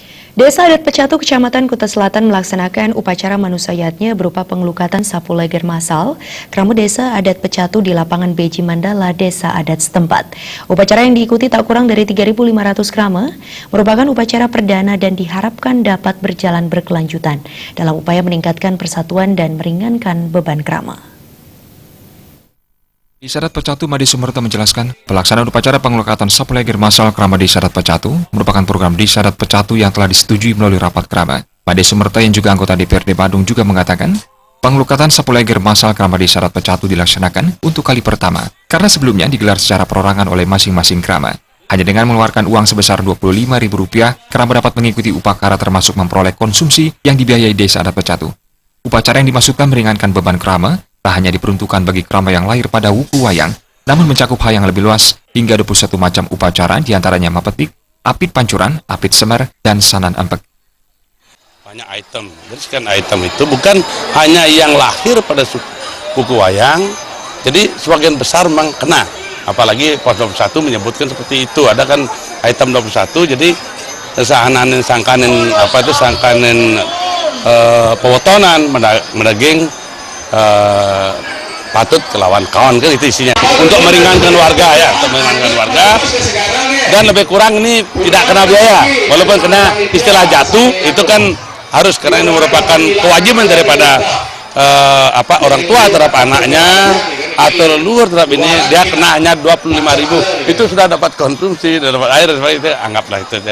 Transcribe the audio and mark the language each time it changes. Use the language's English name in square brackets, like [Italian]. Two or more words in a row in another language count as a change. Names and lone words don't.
[Indonesian] Desa Adat Pecatu, Kecamatan Kuta Selatan melaksanakan upacara manusayatnya berupa pengelukatan sapu leger massal Krama Desa Adat Pecatu di lapangan Beji Mandala, Desa Adat setempat. Upacara yang diikuti tak kurang dari 3.500 krama merupakan upacara perdana dan diharapkan dapat berjalan berkelanjutan dalam upaya meningkatkan persatuan dan meringankan beban krama. Desa Adat Pecatu, Made Sumerta menjelaskan, pelaksanaan upacara pengelukatan sapu leger massal Krama Desa Adat Pecatu merupakan program Desa Adat Pecatu yang telah disetujui melalui rapat Krama. Made Sumerta yang juga anggota DPRD Badung juga mengatakan, pengelukatan sapu leger massal Krama Desa Adat Pecatu dilaksanakan untuk kali pertama, karena sebelumnya digelar secara perorangan oleh masing-masing Krama. Hanya dengan mengeluarkan uang sebesar Rp25.000, Krama dapat mengikuti upacara termasuk memperoleh konsumsi yang dibiayai Desa Adat Pecatu. Upacara yang dimaksudkan meringankan beban Krama tak hanya diperuntukkan bagi krama yang lahir pada wuku wayang, namun mencakup hal yang lebih luas hingga 21 macam upacara diantaranya mapetik, apit pancuran, apit semer, dan sanan empek. Banyak item, jadi sekian item itu bukan hanya yang lahir pada wuku wayang, jadi sebagian besar memang kena. Apalagi pos 21 menyebutkan seperti itu, ada kan item 21, jadi [Balinese] sangkanin pewotonan, mendaging, patut kelawan kawan [Indonesian] kan itu isinya untuk meringankan warga ya, untuk meringankan warga dan lebih kurang ini tidak kena biaya, walaupun kena istilah jatuh itu kan harus karena ini merupakan kewajiban daripada orang tua terhadap anaknya atau leluhur terhadap ini, dia kena hanya 25.000, itu sudah dapat konsumsi, dapat air, itu anggaplah itu ya.